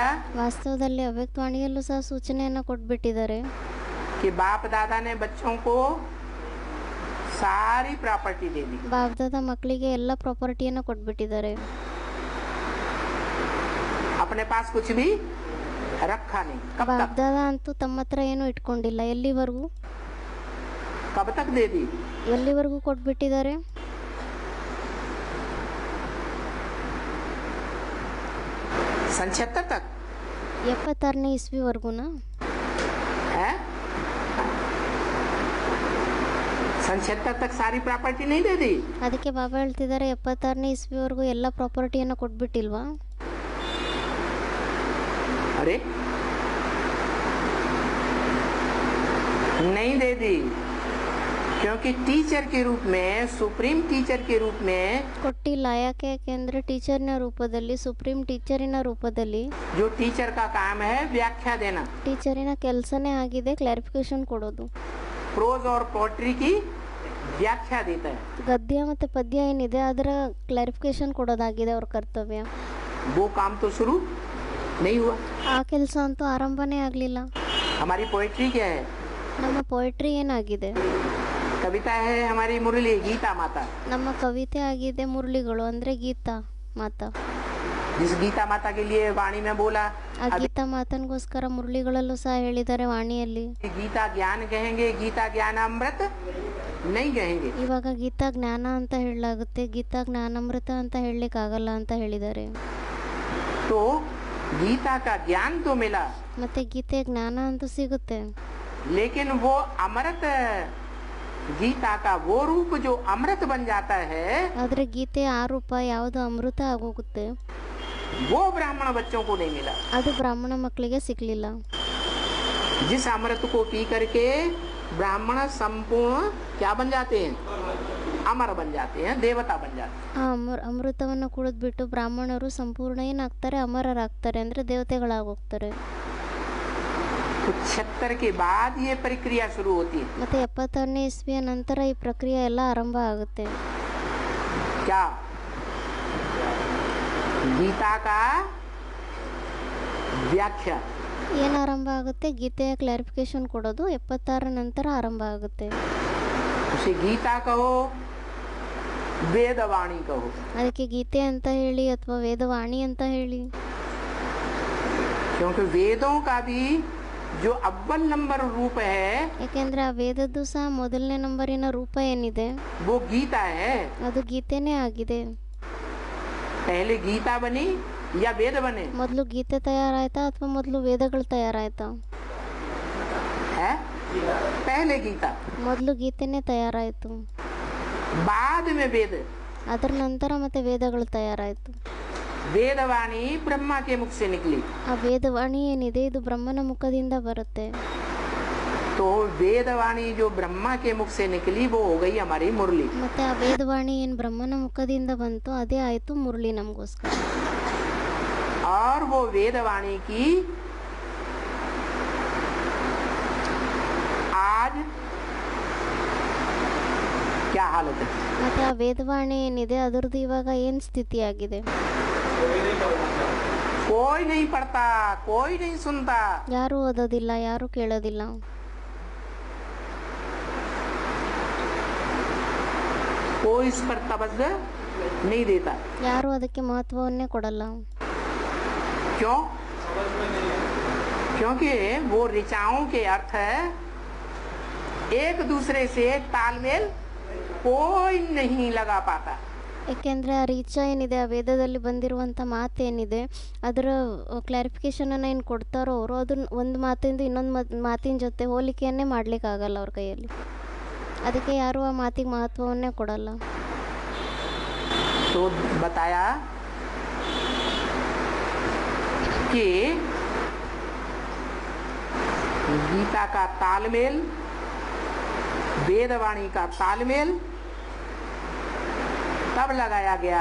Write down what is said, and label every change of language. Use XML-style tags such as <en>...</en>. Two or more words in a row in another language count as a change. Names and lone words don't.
<kn>ವಾಸ್ತವದಲ್ಲಿ ಅವ್ಯಕ್ತವಾಣಿಯಲ್ಲೂ ಸಹ ಸೂಚನೆಯನ್ನು ಕೊಟ್ಬಿಟ್ಟಿದ್ದಾರೆ</kn> <hi>कि बाप दादा ने बच्चों को सारी प्रॉपर्टी दे दी।</hi> <kn>ಬಾಬ್ದಾದ ಮಕ್ಕಳಿಗೆ ಎಲ್ಲ ಪ್ರಾಪರ್ಟಿಯನ್ನು ಕೊಟ್ಬಿಟ್ಟಿದ್ದಾರೆ</kn> <hi>अपने पास कुछ भी रखा नहीं। कब तक?</hi> <kn>ಬಾಬ್ದಾದ ಅಂತೂ ತಮ್ಮ ಹತ್ರ ಏನೂ ಇಟ್ಕೊಂಡಿಲ್ಲ ಎಲ್ಲಿವರೆಗೂ</kn> <hi>कब तक दे दी?</hi> <kn>ಎಲ್ಲಿವರೆಗೂ ಕೊಟ್ಬಿಟ್ಟಿದ್ದಾರೆ</kn> <hi>सन 76 तक</hi> <kn>76ನೇ ಇಸ್ವಿವರೆಗೂನಾ</kn> <hi>है। सन 76 तक सारी प्रॉपर्टी नहीं दे दी।</hi> <kn>ಅದಕ್ಕೆ ಬಾಬಾ ಹೇಳ್ತಿದ್ದಾರೆ 76ನೇ ಇಸ್ವಿವರೆಗೂ ಎಲ್ಲ ಪ್ರಾಪರ್ಟಿಯನ್ನು ಕೊಟ್ಬಿಟ್ಟಿಲ್ವಾ</kn> <hi>अरे नहीं दे दी, क्योंकि टीचर के रूप में,</hi> <en>supreme teacher</en> <hi>के रूप में</hi> <kn>ಕೊಟ್ಟಿಲ್ಲ ಯಾಕೆಂದ್ರೆ ಟೀಚರ್ನ ರೂಪದಲ್ಲಿ ಸುಪ್ರೀಂ ಟೀಚರಿನ ರೂಪದಲ್ಲಿ</kn> <hi>जो टीचर का काम है व्याख्या देना,</hi> <kn>ಟೀಚರಿನ ಕೆಲಸನೇ ಆಗಿದೆ ಕ್ಲಾರಿಫಿಕೇಶನ್ ಕೊಡೋದು</kn> <hi>प्रोज और पोएट्री की व्याख्या देता है।</hi> <kn>ಗದ್ಯ ಮತ್ತು ಪದ್ಯ ಏನಿದೆ ಅದರ ಕ್ಲಾರಿಫಿಕೇಶನ್ ಕೊಡೋದಾಗಿದೆ ಅವ್ರ ಕರ್ತವ್ಯ</kn> <hi>वो काम तो शुरू नहीं हुआ।</hi> <kn>ಆ ಕೆಲಸ ಅಂತೂ ಆರಂಭನೇ ಆಗಲಿಲ್ಲ</kn> <hi>हमारी पोएट्री क्या है?</hi> <kn>ನಮ್ಮ ಪೋಯಟ್ರಿ ಏನಾಗಿದೆ</kn> <hi>कविता है हमारी मुरली गीता माता,</hi> <kn>ನಮ್ಮ ಕವಿತೆ ಆಗಿದೆ ಮುರಳಿಗಳು ಅಂದರೆ ಗೀತಾ ಮಾತಾ</kn> <hi>जिस गीता माता के लिए वाणी में बोला</hi> <kn>ಆ ಗೀತಾ ಮಾತನ್ಗೋಸ್ಕರ ಮುರಳಿಗಳಲ್ಲೂ ಸಹ ಹೇಳಿದ್ದಾರೆ ವಾಣಿಯಲ್ಲಿ</kn> <hi>गीता ज्ञान कहेंगे, गीता ज्ञान अमृत नहीं कहेंगे।</hi> <kn>ಇವಾಗ ಗೀತಾ ಜ್ಞಾನ ಅಂತ ಹೇಳಲಾಗುತ್ತೆ ಗೀತಾ ಜ್ಞಾನಾಮೃತ ಅಂತ ಹೇಳಲಿಕ್ಕಾಗಲ್ಲ ಅಂತ ಹೇಳಿದ್ದಾರೆ</kn> <hi>तो गीता का ज्ञान तो मिला,</hi> <kn>ಮತ್ತೆ ಗೀತೆ ಜ್ಞಾನ ಅಂತೂ ಸಿಗುತ್ತೆ</kn> <hi>लेकिन वो अमृत, गीता का वो रूप जो अमृत बन जाता है,</hi> <kn>ಆದರೆ ಗೀತೆ ಆ ರೂಪ ಯಾವುದು ಅಮೃತ ಆಗೋಗುತ್ತೆ</kn> <hi>वो ब्राह्मण बच्चों को नहीं मिला।</hi> <kn>ಅದು ಬ್ರಾಹ್ಮಣ ಮಕ್ಕಳಿಗೆ ಸಿಗಲಿಲ್ಲ</kn> <hi>जिस अमृत को पी करके ब्राह्मण संपूर्ण क्या बन जाते हैं? अमर बन जाते हैं, देवता बन जाते हैं।</hi> <kn>ಆ ಅಮೃತವನ್ನು ಕುಡಿದ್ಬಿಟ್ಟು ಬ್ರಾಹ್ಮಣರು ಸಂಪೂರ್ಣ ಏನಾಗ್ತಾರೆ ಅಮರರಾಗ್ತಾರೆ ಅಂದರೆ ದೇವತೆಗಳಾಗೋಗ್ತಾರೆ</kn> <hi>तो 76 के बाद ये प्रक्रिया शुरू होती है।</hi> <kn>ಮತ್ತೆ 76ನೇ ಇಸ್ವಿಯ ನಂತರ ಈ ಪ್ರಕ್ರಿಯೆ ಎಲ್ಲ ಆರಂಭ ಆಗುತ್ತೆ</kn> <hi>क्या? गीता का व्याख्या,</hi> <kn>ಏನು ಆರಂಭ ಆಗುತ್ತೆ ಗೀತೆಯ ಕ್ಲಾರಿಫಿಕೇಶನ್ ಕೊಡೋದು 76 ನಂತರ ಆರಂಭ ಆಗುತ್ತೆ</kn> <hi>उसे गीता कहो, वेदवाणी कहो,</hi> <kn>ಅದಕ್ಕೆ ಗೀತೆ ಅಂತ ಹೇಳಿ ಅಥವಾ ವೇದವಾಣಿ ಅಂತ ಹೇಳಿ</kn> <hi>क्योंकि वेदों का भी जो अव्वल नंबर रूप है</hi> <kn>ಯಾಕೆಂದ್ರೆ ಆ ವೇದದ್ದು ಸಹ ಮೊದಲನೇ ನಂಬರಿನ ರೂಪ ಏನಿದೆ</kn> <hi>वो गीता है।</hi> <kn>ಅದು ಗೀತೆನೇ ಆಗಿದೆ</kn> <hi>पहले गीता बनी या वेद बने?</hi> <kn>ಮೊದಲು ಗೀತೆ ತಯಾರಾಯ್ತಾ ಅಥವಾ ಮೊದಲು ವೇದಗಳು ತಯಾರಾಯ್ತಾ</kn> <hi>है पहले गीता,</hi> <kn>ಮೊದಲು ಗೀತೆನೇ ತಯಾರಾಯಿತು</kn> <hi>बाद में वेद।</hi> <kn>ಅದರ ನಂತರ ಮತ್ತೆ ವೇದಗಳು ತಯಾರಾಯಿತು</kn> <hi>वेदवाणी ब्रह्मा के मुख से निकली,</hi> <kn>ಆ ವೇದವಾಣಿ ಏನಿದೆ ಇದು ಬ್ರಹ್ಮನ ಮುಖದಿಂದ ಬರುತ್ತೆ</kn> <hi>तो वेदवाणी जो ब्रह्मा के मुख से निकली वो हो गई हमारी मुरली।</hi> <kn>ಮತ್ತೆ ಆ ವೇದವಾಣಿ ಏನು ಬ್ರಹ್ಮನ ಮುಖದಿಂದ ಬಂತು ಅದೇ ಆಯಿತು ಮುರಳಿ ನಮಗೋಸ್ಕರ</kn> <hi>और वो वेदवाणी की आज क्या हालत है?</hi> <kn>ಮತ್ತೆ ಆ ವೇದವಾಣಿ ಏನಿದೆ ಅದರದ್ದು ಇವಾಗ ಏನು ಸ್ಥಿತಿಯಾಗಿದೆ</kn> <hi>कोई नहीं पढ़ता, कोई नहीं सुनता,</hi> <kn>ಯಾರೂ ಓದೋದಿಲ್ಲ ಯಾರೂ ಕೇಳೋದಿಲ್ಲ</kn> <hi>कोई इस पर तवज्जो नहीं देता।</hi> <kn>ಯಾರೂ ಅದಕ್ಕೆ ಮಹತ್ವವನ್ನೇ ಕೊಡಲ್ಲ</kn> <hi>क्यों? क्योंकि वो ऋचाओं के अर्थ एक दूसरे से तालमेल कोई नहीं लगा पाता।</hi> <kn>ಏಕೆಂದರೆ ಆ ರೀಚ ಏನಿದೆ ಆ ವೇದದಲ್ಲಿ ಬಂದಿರುವಂಥ ಮಾತೇನಿದೆ ಅದರ ಕ್ಲಾರಿಫಿಕೇಷನನ್ನು ಏನು ಕೊಡ್ತಾರೋ ಅವರು ಅದನ್ನ ಒಂದು ಮಾತಿಂದ ಇನ್ನೊಂದು ಮಾತಿನ ಜೊತೆ ಹೋಲಿಕೆಯನ್ನೇ ಮಾಡಲಿಕ್ಕಾಗಲ್ಲ ಅವ್ರ ಕೈಯಲ್ಲಿ ಅದಕ್ಕೆ ಯಾರೂ ಆ ಮಾತಿಗೆ ಮಹತ್ವವನ್ನೇ ಕೊಡಲ್ಲ</kn> <hi>तो बताया कि गीता का तालमेल, वेदवाणी का तालमेल तब लगाया गया</hi>